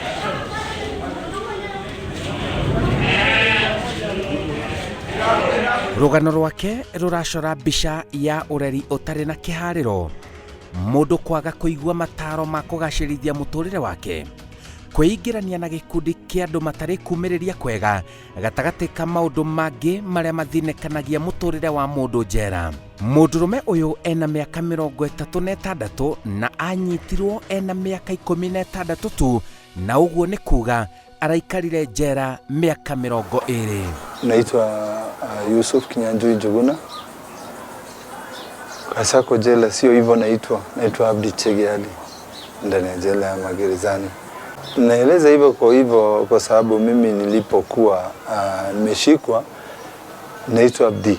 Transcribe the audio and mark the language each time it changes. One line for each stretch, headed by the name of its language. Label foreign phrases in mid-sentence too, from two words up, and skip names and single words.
Kikuyu: Rũgano rwake rũracora mbica ya ũreri ũtarĩ na kĩharĩro, mũndũ kwaga kũigua mataro ma kũgacĩrithia mũtũrĩre wake, kwĩingĩrania na gĩkundi kĩa andũ matarĩ kumĩrĩria kwega gatagatĩ ka maũndũ mangĩ marĩa mathinĩkanagia mũtũrĩre wa mũndũ njera. Mũndũrũme ũyũ ena mĩaka 36 na anyitirwo ena mĩaka 16 tu, na ũguo nĩ kuga araikarire njera mĩaka 20.
Swahili: Naitwa Yusuf Kinyanjui Njuguna. Kasako jela sio hivyo naitwa Abdi Chege Ali ndani ya jela ya Magerezani. Naeleza hivyo kwa sababu mimi nilipokuwa nimeshikwa naitwa Abdi.